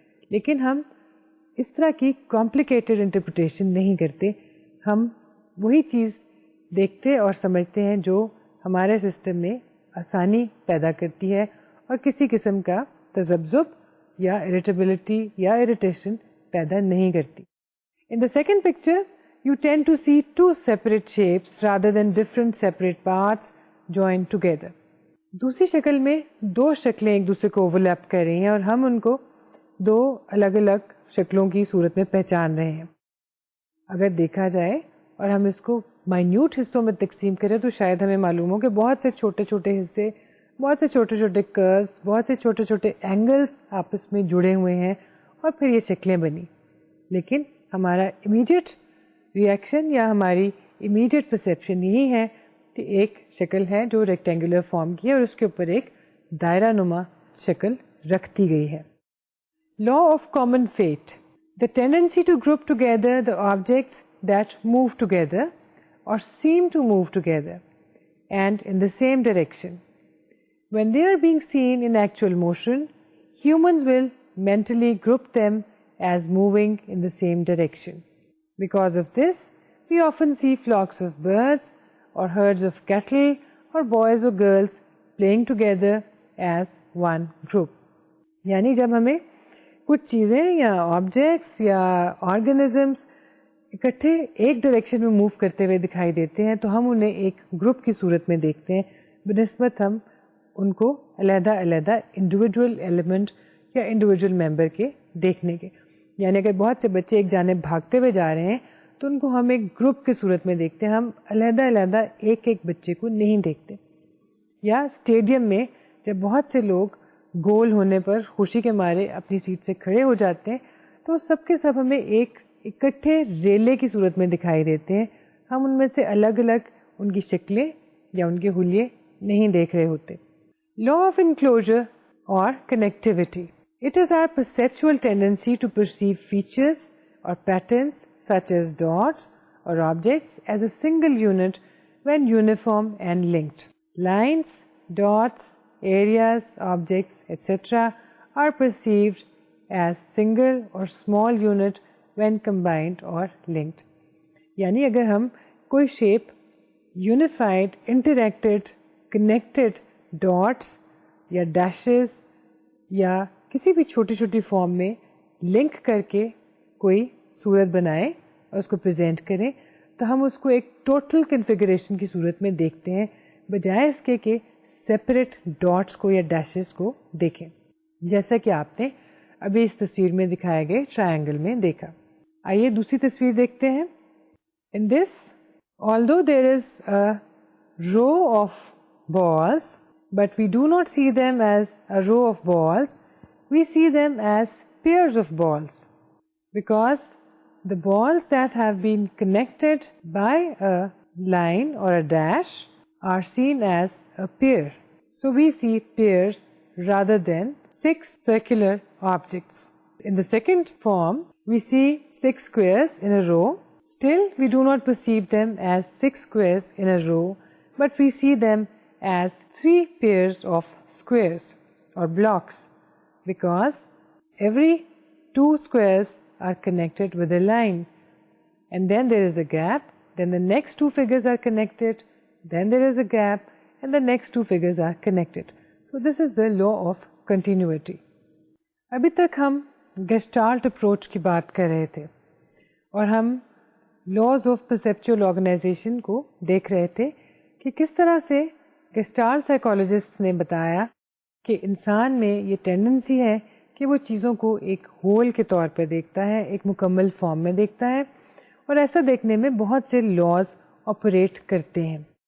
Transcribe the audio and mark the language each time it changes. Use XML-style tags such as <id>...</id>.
<ur>لیکن ہم اس طرح کی کمپلیکیٹڈ انٹرپریٹیشن نہیں کرتے, ہم وہی چیز دیکھتے اور سمجھتے ہیں جو ہمارے سسٹم میں آسانی پیدا کرتی ہے اور کسی قسم کا تذبذب یا اریٹیبلٹی یا اریٹیشن پیدا نہیں کرتی.</ur> <en>In the second picture, you tend to see 2 separate shapes rather than different separate parts joined together.</en> <ur>دوسری شکل میں 2 شکلیں ایک دوسرے کو اوورلیپ کر رہی ہیں اور ہم ان کو 2 الگ الگ شکلوں کی صورت میں پہچان رہے ہیں. اگر دیکھا جائے اور ہم اس کو مائنیوٹ حصوں میں تقسیم کریں تو شاید ہمیں معلوم ہو کہ بہت سے چھوٹے چھوٹے حصے, بہت سے چھوٹے چھوٹے کروز, بہت سے چھوٹے چھوٹے اینگلز آپس میں جڑے ہوئے ہیں اور پھر یہ شکلیں بنی. لیکن ہمارا امیڈیٹ ریئیکشن یا ہماری امیڈیٹ پرسیپشن یہی ہے کہ ایک شکل ہے جو ریکٹینگولر فارم کی ہے اور اس کے اوپر ایک دائرہ نما شکل رکھ دی گئی ہے.</ur> <en>Law of common fate. The tendency to group together the objects that move together or seem to move together and in the same direction. When they are being seen in actual motion, humans will mentally group them as moving in the same direction. Because of this, we often see flocks of birds or herds of cattle or boys or girls playing together as one group.</en> <ur>یعنی جب ہمیں کچھ چیزیں یا objects یا organisms اکٹھے ایک direction میں موو کرتے ہوئے دکھائی دیتے ہیں تو ہم انہیں ایک گروپ کی صورت میں دیکھتے ہیں بنسبت ہم ان کو علیحدہ علیحدہ انڈیویجول ایلیمنٹ یا انڈیویجول ممبر کے دیکھنے کے. یعنی اگر بہت سے بچے ایک جانب بھاگتے ہوئے جا رہے ہیں تو ان کو ہم ایک گروپ کی صورت میں دیکھتے ہیں, ہم علیحدہ علیحدہ ایک ایک بچے کو نہیں دیکھتے. یا اسٹیڈیم میں جب بہت سے لوگ گول ہونے پر خوشی کے مارے اپنی سیٹ سے کھڑے ہو جاتے ہیں تو سب کے سب ہمیں ایک اکٹھے ریلے کی صورت میں دکھائی دیتے ہیں, ہم ان میں سے الگ الگ ان کی شکلیں یا ان کے حلیے نہیں دیکھ رہے ہوتے.</ur> <en>Law of enclosure اور connectivity. It is our perceptual tendency to perceive features or patterns such as dots or objects as a single unit when uniform and linked. Lines, dots, areas, objects, etc. are perceived as single or small unit when combined or linked.</en> <ur>یعنی اگر ہم کوئی shape unified, interacted, connected dots یا dashes یا کسی بھی چھوٹی چھوٹی فارم میں لنک کر کے کوئی صورت بنائیں اور اس کو پریزنٹ کریں تو ہم اس کو ایک ٹوٹل کنفیگریشن کی صورت میں دیکھتے ہیں, بجائے اس کے کہ سیپریٹ ڈاٹس کو یا ڈیشز کو دیکھیں, جیسا کہ آپ نے ابھی اس تصویر میں دکھائے گئے ٹرائنگل میں دیکھا. آئیے دوسری تصویر دیکھتے ہیں.</ur> <en>In this, although there is a row of balls, but we do not see them as a row of balls, we see them as pairs of balls, because the balls that have been connected by a line or a dash are seen as a pair. So we see pairs rather than 6 circular objects. In the second form, we see 6 squares in a row. Still, we do not perceive them as 6 squares in a row, but we see them as 3 pairs of squares or blocks, because every 2 squares are connected with a line, and then there is a gap, then the next 2 figures are connected, then there is a gap, and the next 2 figures are connected. So this is the law of continuity.</en> <ur>ابھی تک ہم gestalt approach کی بات کر رہے تھے اور ہم لاز آف پرسیپچول آرگنائزیشن کو دیکھ رہے تھے کہ کس طرح سے گیسٹالٹ سائیکالوجسٹ نے بتایا کہ انسان میں یہ ٹینڈنسی ہے کہ وہ چیزوں کو ایک ہول کے طور پہ دیکھتا ہے, ایک مکمل فارم میں دیکھتا ہے, اور ایسا دیکھنے میں بہت سے لاز آپریٹ کرتے ہیں.</ur>